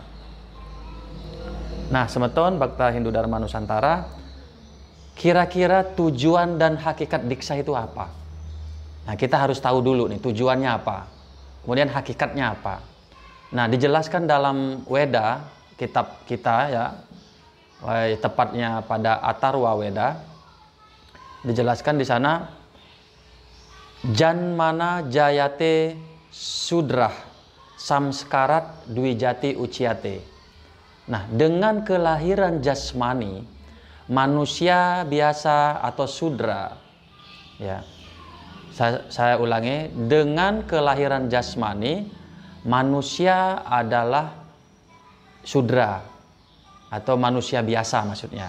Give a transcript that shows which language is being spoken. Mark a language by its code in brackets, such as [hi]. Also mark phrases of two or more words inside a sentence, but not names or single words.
[id] Nah, semeton Bhakta Hindu Dharma Nusantara, kira-kira tujuan dan hakikat diksa itu apa? Nah, kita harus tahu dulu nih tujuannya apa, kemudian hakikatnya apa. Nah, dijelaskan dalam Weda, kitab kita, ya, tepatnya pada Atharva Weda, dijelaskan di sana, [sa] जन्मना जायते शूद्रः संस्कारात् द्विजाति उच्यते. [id] Nah, dengan kelahiran jasmani, manusia biasa atau sudra, ya, saya ulangi, dengan kelahiran jasmani, manusia adalah sudra atau manusia biasa maksudnya.